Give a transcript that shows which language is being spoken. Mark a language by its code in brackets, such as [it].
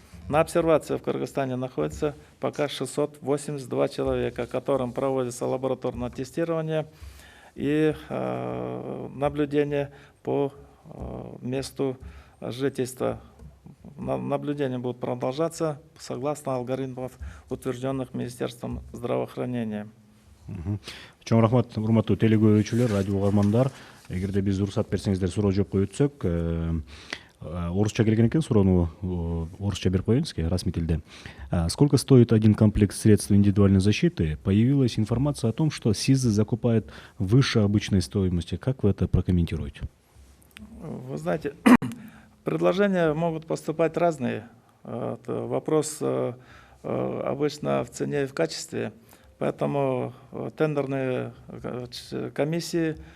[ru] На обсервации в Кыргызстане находится пока 682 человека, которым проводится лабораторное тестирование и наблюдение по месту жительства. Наблюдения будут продолжаться согласно алгоритмов, утвержденных Министерством здравоохранения. [ky] Чоң рахмат, урматтуу телекөрүүчүлөр, радио угармандар. Эгерде биз уруксат берсеңиздер, суроо жоопко өтсөк, орусча келген экен, суроону орусча берип коеюн сизге, расмий тилде. [ru] Сколько стоит один комплект средств индивидуальной защиты? Появилась информация о том, что СИЗы закупает выше обычной стоимости. Как вы это прокомментируете? Вы знаете, предложения могут поступать разные. Вопрос обычно в цене и в качестве. Поэтому тендерные комиссии